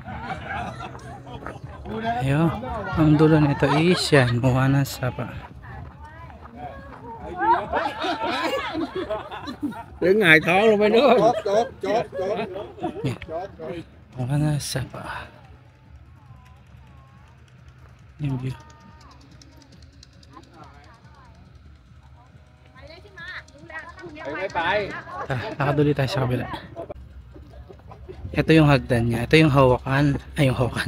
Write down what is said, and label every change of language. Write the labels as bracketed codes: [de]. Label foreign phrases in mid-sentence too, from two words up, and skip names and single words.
[tl] Ayun. Ang dulo nito is yan. Moana Sapa. [vi] Đến ngày tháng luôn mấy đứa. Chốt. [tl] Moana Sapa. Yung view. Nakaduli tayo sa kabila. Ito yung hagdan niya. Ito yung hawakan. Ay, yung hawakan.